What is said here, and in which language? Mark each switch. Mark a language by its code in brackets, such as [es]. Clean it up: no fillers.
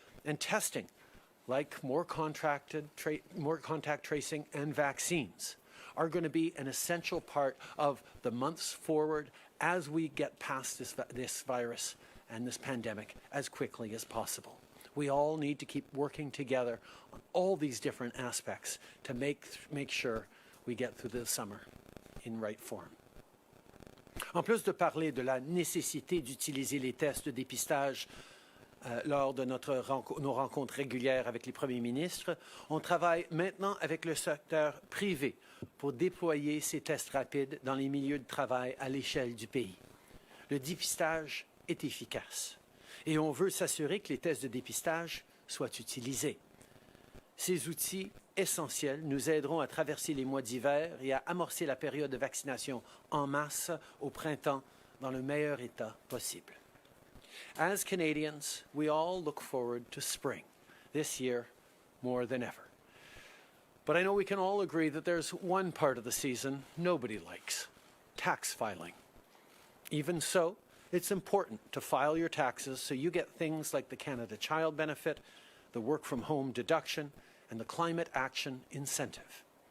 [en] And testing, like more contact tracing and vaccines, are going to be an essential part of the months forward as we get past this virus and this pandemic as quickly as possible. We all need to keep working together on all these different aspects to make sure we get through the summer in right form. [fr] En plus de parler de la nécessité d'utiliser les tests de dépistage lors de nos rencontres régulières avec les premiers ministres, on travaille maintenant avec le secteur privé pour déployer ces tests rapides dans les milieux de travail à l'échelle du pays. Le dépistage est efficace et on veut s'assurer que les tests de dépistage soient utilisés. Ces outils essentiels nous aideront à traverser les mois d'hiver et à amorcer la période de vaccination en masse au printemps dans le meilleur état possible. [en] As Canadians, we all look forward to spring, this year more than ever. But I know we can all agree that there's one part of the season nobody likes, tax filing. Even so, it's important to file your taxes so you get things like the Canada Child Benefit, the work-from-home deduction, and the climate action incentive.